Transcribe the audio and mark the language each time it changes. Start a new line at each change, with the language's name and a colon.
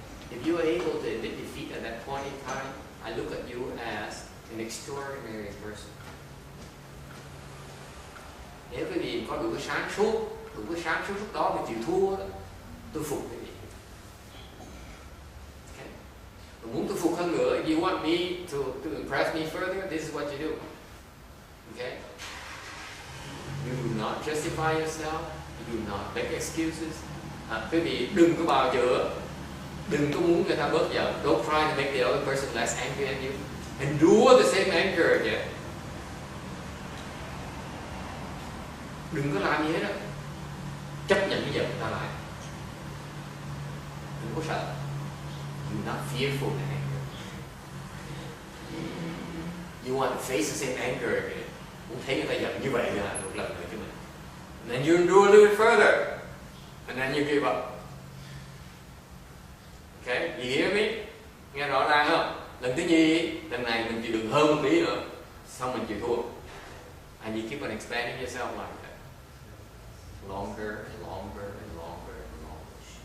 English: If you are able to admit defeat at that point in time, I look at you as an extraordinary person.
Vietnamese: Nếu quý vị có đủ cái sáng suốt lúc đó mà chịu thua, tôi phục quý vị.
English: Okay.
Vietnamese: Và muốn tôi phục hơn nữa,
English: if you want me to impress me further, this is what you do. Okay. You do not justify yourself. You do not make excuses.
Vietnamese: Quý vị đừng có bao giờ, đừng có muốn người ta bớt giận.
English: Don't try to make the other person less angry at you. Endure the same anger again.
Vietnamese: Đừng có làm gì hết đó. Chấp nhận cái giận người ta lại. Đừng có sợ.
English: You're not fearful of anger. You want to face the same anger again.
Vietnamese: Muốn thấy người ta giận như vậy là một lần nữa cho mình.
English: And then you endure a little bit further. And then you give up. Okay, you hear me?
Vietnamese: Nghe rõ ràng không? Lần thứ nhì, lần này mình chịu đựng hơn một tí nữa. Xong mình chịu thua.
English: And you keep on expanding yourself like that. Longer and longer and longer and longer.